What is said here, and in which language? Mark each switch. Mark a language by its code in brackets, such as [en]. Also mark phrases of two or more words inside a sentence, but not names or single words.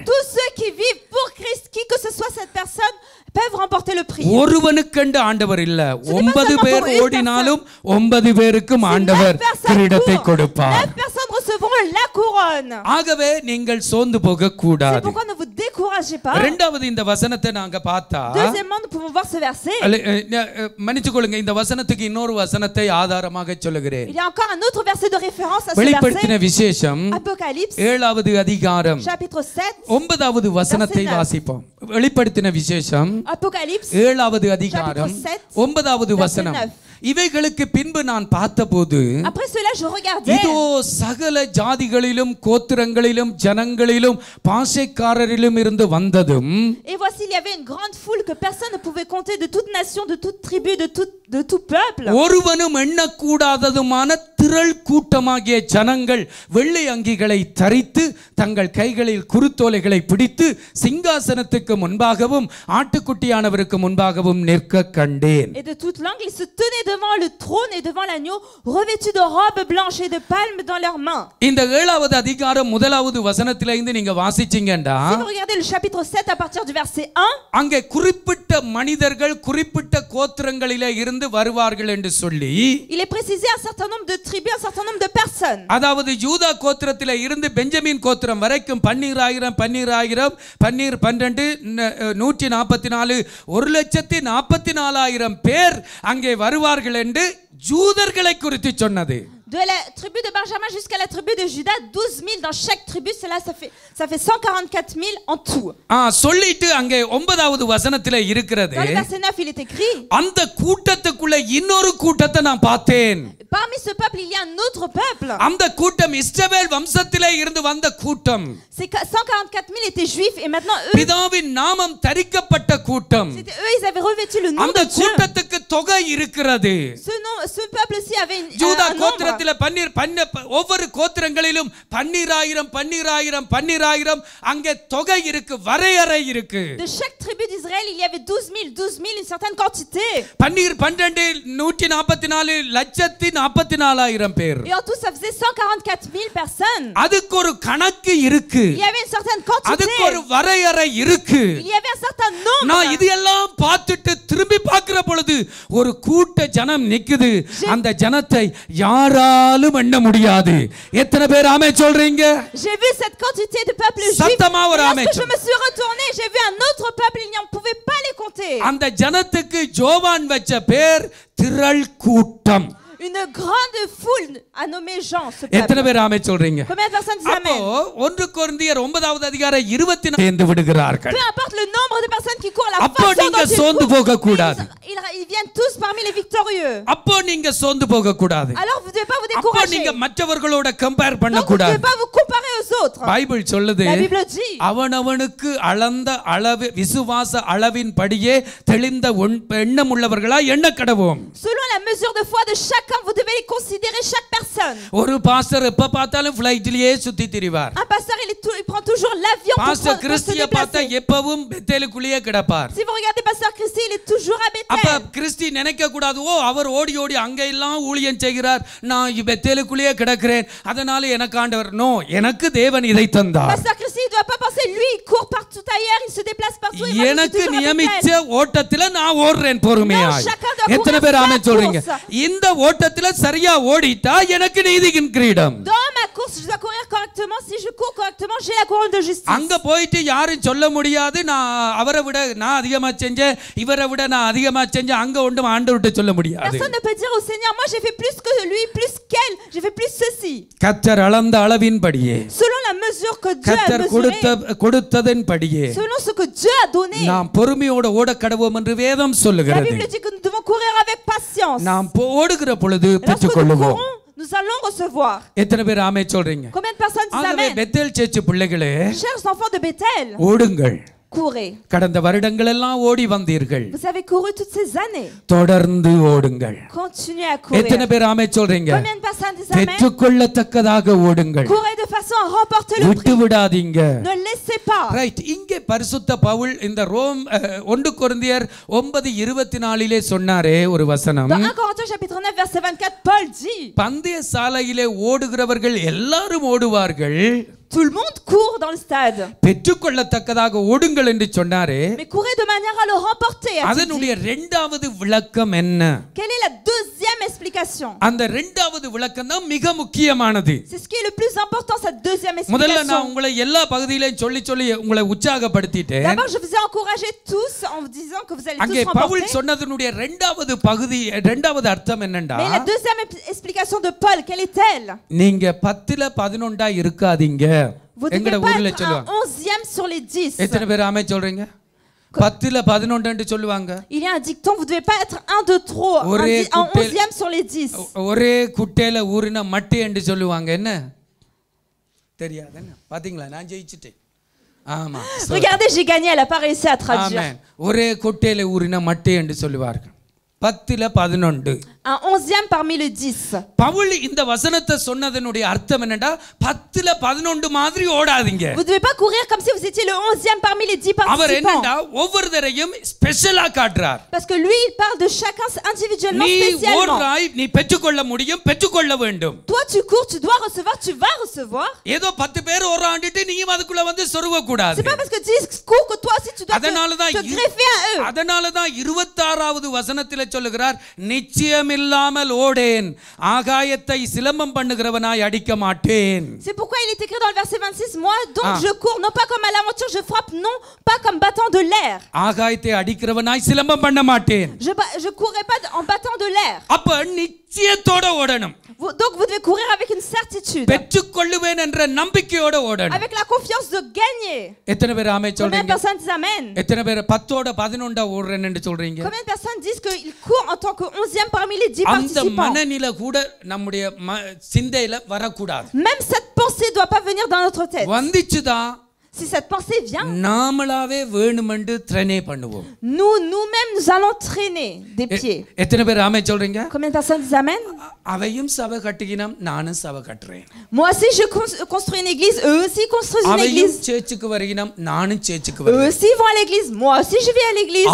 [fr] Tous ceux qui vivent pour Christ, qui que ce soit cette personne, peuvent remporter le prix. [ta] ஒருவனுக்கென்று ஆண்டவர் இல்ல, 9 பேர் ஓடினாலும் 9 பேருக்கும் ஆண்டவர் கிரீடத்தை கொடுப்பார். [fr] 9 personnes recevront la couronne. [ta] ஆகவே நீங்கள் சோர்ந்து போக கூடாது. [fr] C'est pourquoi ne vous découragez pas. [ta] இரண்டாவது இந்த வசனத்தை நாங்க பார்த்தா, [fr] Deuxièmement nous pouvons voir ce verset. [ta] மன்னிச்சுக்கொள்ளுங்க, இந்த வசனத்துக்கு இன்னொரு வசனத்தை ஆதாரமாக சொல்லுகிறேன். [fr] Il y a encore un autre verset de référence à ce [ta] வெளிப்படுத்தின [fr] verset. [ta] விசேஷம் [fr] Apocalypse [ta] 7வது அதிகாரம் [fr] chapitre 7 [ta] 9வது வசனத்தை வாசிப்போம். வெளிப்படுத்தின விசேஷம் [fr] Apocalypse [ta] 7வது அதிகாரம் 9வது வசனம். இவைகளுக்கு பின்பு நான் பார்த்தபோது [fr] Après cela je regardais. [ta] இதோ சகல ஜாதிகளிலும் கோத்திரங்களிலும் ஜனங்களிலும் பாஷைக்காரரிலும் இருந்து வந்ததும். [fr] Et voici il y avait une grande foule que personne ne pouvait compter, de toute nation, de toute tribu, de tout peuple. [ta] ஒருவனும் எண்ணக்கூடாததுமான திரள் கூட்டமாகிய ஜனங்கள் வெள்ளை அங்கிகளை தரித்து தங்கள் கைகளில் குருத்தோலைகளை பிடித்து சிங்காசனத்துக்கு முன்பாகவும் ஆட்டுக்குட்டியானவருக்கு முன்பாகவும் நிற்க கண்டேன். [fr] Et de toute langue ils se tenaient devant le trône et devant l'agneau, revêtus de robes blanches et de palmes dans leurs mains. [ta] இந்த 7வது அதிகாரம் 1வது வசனத்திலே இருந்து நீங்க வாசிச்சீங்கடா, [fr] Si vous regardez le chapitre 7 à partir du verset 1, [ta] அங்கே குறிப்பிட்ட மனிதர்கள் குறிப்பிட்ட கோத்திரங்களிலே இருந்து வருவார்கள் என்று சொல்லி, [fr] il est précisé un certain nombre de tribus, un certain nombre de personnes. [ta] அதாவது யூதா கோத்திரத்திலே இருந்து பெஞ்சமின் கோத்திரம் வரைக்கும் 12000 12 144 1,44,000 பேர் அங்கே வருவார்கள் என்று ஜூதர்களை குறித்து சொன்னது. [fr] De la tribu de Benjamin jusqu'à la tribu de Juda, 12 000 dans chaque tribu, ça fait 144 000 en tout. [ta] சொல்லிட்டு அங்கே 9வது வசனத்திலே இருக்கிறது, [fr] Dans le verset 9 il est écrit, [ta] அந்த கூட்டத்துக்குள்ள இன்னொரு கூட்டத்தை நான் பார்த்தேன். [fr] parmi ce peuple il y a un autre peuple. [ta] அந்த கூட்டம் இஸ்ரவேல் வம்சத்திலே இருந்து வந்த கூட்டம். [fr] Ces 144 000 étaient juifs et maintenant eux, [ta] பிதாவின் நாமம் தரிக்கப்பட்ட கூட்டம். [fr] c'était eux, ils avaient revêtu le nom [ta] அந்த [fr] de Dieu. [ta] கூட்டத்துக்கு தொகை இருக்கிறது. [fr] Ce peuple-ci avait [ta] யூதா [fr] un nombre. [ta] கோத்திரத்திலே ஒவ்வொரு கோத்திரங்களிலும் 12000 அங்கே தொகை இருக்கு, வரையறை இருக்கு. [fr] De chaque tribu d'Israël il y avait 12 000 une certaine quantité. [ta] 12,144,000 பேர். [fr] Et en tout ça faisait 144 000 personnes. [ta] அதுக்கு ஒரு கணக்கு இருக்கு. [fr] Il y avait une certaine quantité. [ta] அதுக்கு ஒரு வரையறை இருக்கு. [fr] Il y avait un certain nombre. [ta] நான் இதெல்லாம் பார்த்துட்டு திரும்பி பார்க்கிற பொழுது ஒரு கூட்ட ஜனம் நிக்குது. அந்த ஜனத்தை யாராலும் எண்ண முடியாது. எத்தனை பேர் ஆமென் சொல்றீங்க? [fr] J'ai vu cette quantité de peuple juif. [ta] சத்தமா ஒரு ஆமென். [fr] Lorsque je me suis retourné, j'ai vu un autre peuple, il n'y en pouvait pas les compter. [ta] அந்த ஜனத்துக்கு ஜோவான் வச்ச பேர் திரள் கூட்டம். [fr] Une grande foule a nommé Jean ce [ta] எத்தனை [fr] peuple. [ta] பேர் ஆமென் சொல்றீங்க? [fr] Combien de personnes disent [ta] அப்போ [fr] amen? [ta] 1 கொரிந்தியர் 9வது அதிகாரம் 24 சேர்ந்து விடுகிறார்கள். [fr] Peu importe le nombre de personnes qui courent, la [ta] அப்போ [fr] façon [ta] நீங்க [fr] dont ils [ta] சோர்ந்து [fr] courent, [ta] போக கூடாது. [fr] ils viennent tous parmi les victorieux. [ta] அப்போ நீங்க சோர்ந்து போக கூடாது. [fr] Alors vous ne devez pas vous [ta] அப்போ [fr] décourager. [ta] நீங்க மற்றவர்களோட கம்பேர் பண்ண [fr] Donc vous ne [ta] கூடாது. [fr] devez pas vous comparer aux autres. [ta] பைபிள் சொல்லுது, [fr] La Bible dit, [ta] அவனவனுக்கு அளந்த அளவு விசுவாச அளவின் படியே தெளிந்த எண்ணம் உள்ளவர்களா எண்ண கடவோம். [fr] selon la mesure de foi de chacun, vous devez les considérer chaque personne. [ta] ஒரு பாஸ்டர் எப்ப பார்த்தாலும் ஃளைட்லயே சுத்தி திரிவார். [fr] Un pasteur il prend toujours l'avion pour se [ta] கிறிஸ்தியை பார்த்தா [fr] déplacer. [ta] எப்பவும் பெத்தேலுக்குள்ளேயே கிடப்பார். [fr] Si vous regardez pasteur Christy, il est toujours à [ta] அப்ப [fr] Bethel. [ta] கிறிஸ்தி நினைக்க கூடாது, ஓ அவர் ஓடி ஓடி அங்க எல்லாம் ஊழியம் செய்கிறார், நான் பெத்தேலுக்குள்ளேயே கிடக்கிறேன், அதனால எனக்கு ஆண்டவர். நோ, எனக்கு தேவன் இதை தந்தார். [fr] Pasteur Christy, il doit pas penser, lui il court partout ailleurs, il se déplace partout. [ta] எனக்கு நியமிச்ச ஓட்டத்துல நான் ஓடுறேன் பொறுமையாய். [fr] Chacun doit [ta] எத்தனை பேர் ஆமென் சொல்றீங்க? இந்த ஓட்டத்துல சரியா ஓடிட்டா எனக்கு நீதியின் கிரீடம். [fr] Dans ma course, je dois courir correctement. Si je cours correctement, j'ai la couronne de justice. [ta] அங்க போயிட்டு யாரும் சொல்ல முடியாது நான் அவரை விட நான் அதிகமா செஞ்சேன், இவரை விட நான் அதிகமா செஞ்சேன், அங்க ஒன்றும் ஆண்டவர்கிட்ட சொல்ல முடியாது. [fr] Personne ne peut dire au Seigneur, moi j'ai fait plus que lui, plus qu'elle, j'ai fait plus ceci. [ta] கர்த்தர் அளந்த அளவின்படியே, [fr] Selon la mesure que Dieu a [ta] கர்த்தர் [fr] mesurée, [ta] கொடுத்ததன்படியே [fr] selon ce que Dieu a donné. [ta] நாம் பொறுமையோட ஓட கடவோம் என்று வேதம் [fr] La [ta] சொல்லுகிறது. [fr] Bible dit que nous devons courir avec patience. [ta] நாம் ஓடுகிற பொழுது [fr] Lorsque nous [ta] பெற்றுக்கொள்ளுவோம். [fr] courons, nous allons recevoir. [ta] எத்தனை பேர் ஆமென் சொல்றீங்க? [fr] Combien de personnes disent [ta] ஆகவே [fr] Amen? [ta] பெத்தேல் சேர்ச்சி பிள்ளைகளே, [fr] Chers enfants de Bethel, [ta] ஓடுங்கள். [fr] courez. [ta] கடந்த வருடங்கள் எல்லாம் ஓடி வந்தீர்கள், [fr] Vous avez couru toutes ces années. [ta] தொடர்ந்து ஓடுங்கள். [fr] Continuez à courir. [ta] எத்தனை பேர் ஆமென் சொல்றீங்க? [fr] Combien de personnes disent Amen? [ta] பெற்றுக்கொள்ளத்தக்கதாக ஓடுங்கள், [fr] Courez de façon à remporter le [ta] விட்டு [fr] prix. [ta] விடாதீங்க. [fr] Ne laissez pas. [ta] ரைட். இங்கே பரிசுத்த பவுல் இந்த ரோம் 1 கொரிந்தியர் 9:24 சொன்னாரே ஒரு வசனம். [fr] Dans 1 Corinthiens chapitre 9 verset 24, Paul dit, [ta] பந்தய சாலையிலே ஓடுகிறவர்கள் எல்லாரும் ஓடுவார்கள், [fr] tout le monde court dans le stade. [ta] பெற்றுக்கொள்ளத்தக்கதாக ஓடுங்கள் என்று சொன்னாரே. [fr] Mais courez de manière à le remporter. a-t-il dit. [ta] அதனுடைய இரண்டாவது விளக்கம் என்ன? [fr] Quelle est la deuxième explication? [ta] அந்த இரண்டாவது விளக்கம் தான் மிக முக்கியமானது. [fr] C'est ce qui est le plus important, cette deuxième [ta] முதல்ல நான் [fr] explication. [ta] உங்களை எல்லா பகுதியிலையும் சொல்லி உங்களை உற்சாகப்படுத்திட்டேன். [fr] D'abord, je vous ai encouragé tous en vous disant que vous allez [ta] அங்கே [fr] tous [ta] பவுல் [fr] remporter. [ta] சொன்னதனுடைய இரண்டாவது பகுதி, இரண்டாவது அர்த்தம் என்னண்டா, [fr] Mais la deuxième explication de Paul, quelle est-elle? [ta] நீங்க 10ல 11 இருக்காதீங்க. [fr] Vous ne [ta] எங்கட [fr] devez pas [ta] ஊர்ல [fr] être [ta] சொல்லுவாங்க. [fr] un 11e sur les 10. [ta] எத்தனை பேர் ஆமென் சொல்றீங்க? 10ல 11 சொல்லுவாங்க. [fr] Il y a un dicton, vous ne devez pas être un de trop, un 11e sur les 10. [ta] ஒரே குட்டையில ஊறின மட்டை என்று சொல்லுவாங்க. என்ன தெரியாது? என்ன பாத்தீங்களா? நான் ஜெயிச்சிட்டேன். ஆமா. [fr] Regardez, j'ai gagné, elle n'a pas réussi à traduire. [ta] ஆமென். ஒரே குட்டையில ஊறின மட்டை என்று சொல்லுவார்கள். 10ல 11. [fr] Un 11e parmi les 10. [ta] பவுல் இந்த வசனத்தை சொன்னதனுடைய அர்த்தம் என்னடா, 10ல 11 மாதிரி ஓடாதீங்க. [fr] Vous ne devez pas courir comme si vous étiez le 11e parmi les 10 [ta] அவர் [fr] participants. [ta] என்னடா ஒவ்வொருத்தரையும் ஸ்பெஷலா காட்டுறார். [fr] Parce que lui, il parle de chacun individuellement, [ta] நீ [fr] spécialement. [ta] ஓடுறாய், நீ பெற்றுக்கொள்ள முடியும், பெற்றுக்கொள்ள வேண்டும். [fr] Toi, tu cours, tu dois recevoir, tu vas recevoir. [ta] ஏதோ 10 பேர் ஓடுறாண்டிட்டு நீயும் அதுக்குள்ள வந்து சொருக கூடாது. [fr] C'est pas parce que tu cours que toi aussi tu dois [ta] அதனாலதான் [fr] te greffer à eux. [ta] அதனாலதான் 26வது வசனத்திலே சொல்லுகிறார், நிச்சயம் இல்லாமல் ஓடேன், ஆகாயத்தை சிலம்பம் பண்ணுகிறவனாய் அடிக்க மாட்டேன். [fr] C'est pourquoi il est écrit dans le verset 26, moi donc je cours non pas comme à l'aventure, je frappe non pas comme battant de l'air. [ta] ஆகாயத்தை அடிக்கிறவனாய் சிலம்பம் பண்ண மாட்டேன். [fr] Je courrai pas en battant de l'air. [ta] அப்ப நிச்சயத்தோட ஓடணும். [fr] Donc vous devez courir avec une certitude. [ta] பெற்றுக்கொள்ளுவேன் என்ற நம்பிக்கையோட ஓடணும். [fr] Avec la confiance de gagner. [ta] எத்தனை பேர் ஆமென் [fr] Combien de [ta] சொல்றீங்க? [fr] personnes disent amen? [ta] எத்தனை பேர் 10ஓட 11 ஓடுறேன்னு சொல்றீங்க? [fr] Combien de personnes disent qu'ils courent en tant que 11e parmi les 10 [ta] அந்த [fr] participants? [ta] மனநிலை கூட நம்முடைய சிந்தையில வரக்கூடாது. [fr] Même cette pensée doit pas venir dans notre tête. [ta] வந்துச்சுதான் [fr] Si cette pensée vient, [ta] நாமளாவே வேணுமென்று ட்ரெயினே பண்ணுவோம். [fr] nous-mêmes, nous allons traîner des pieds. [ta] எத்தனை பேர் ஆமென் சொல்றீங்க? [fr] Combien de personnes disent amen? [ta] அவையும் சபை கட்டிக்கினம், நானும் சபை கட்டுறேன். [fr] Moi aussi, je construis une église. Eux aussi construisent une [ta] அவையும் [fr] église. [ta] சேர்ச்சுக்கு வருகினம், நானும் சேர்ச்சுக்கு [fr] Eux [ta] வருகிறேன். [fr] aussi vont à l'église. Moi aussi, je vais à l'église.